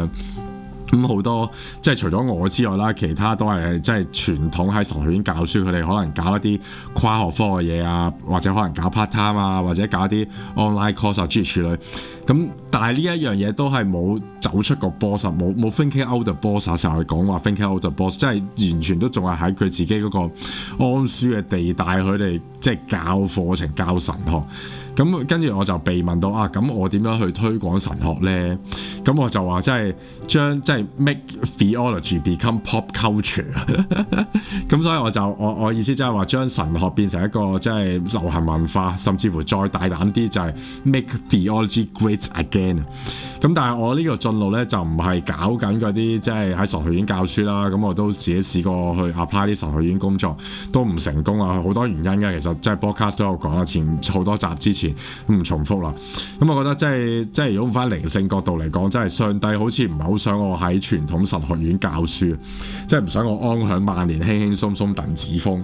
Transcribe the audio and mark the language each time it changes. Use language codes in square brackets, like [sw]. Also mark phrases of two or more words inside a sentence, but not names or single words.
[yue] 咁好多即係除咗我之外啦，其他都係即係傳統喺神學院教書，佢哋可能搞一啲跨學科嘅嘢啊，或者可能搞 [en] part time [yue] 啊，或者搞一啲 [en] online course [yue] 啊諸如此類。咁但係呢一樣嘢都係冇走出個 box， 冇 [en] thinking out the box。 [yue] 成日講話 [en] thinking out the box， [yue] 即係完全都仲係喺佢自己嗰個安舒嘅地帶，佢哋即係教課程教神學。咁跟住我就被問到啊，咁我點樣去推廣神學呢？咁我就話即係將即係 [en] make theology become pop culture。 [yue] 咁所以我意思即係話將神學變成一個即係流行文化，甚至乎再大膽啲就係 [en] make theology great again。 [yue] 咁但係我呢個進路咧就唔係搞緊嗰啲即係喺神學院教書啦。咁我都自己試過去 apply 啲神學院工作，都唔成功啊，好多原因嘅。其實即係 podcast 都有講啦，前好多集之前唔重複啦。咁我覺得即係如果用翻靈性角度嚟講，真係上帝好似唔係好想我喺傳統神學院教書，即係唔想我安享晚年，輕輕鬆鬆鄧子峰。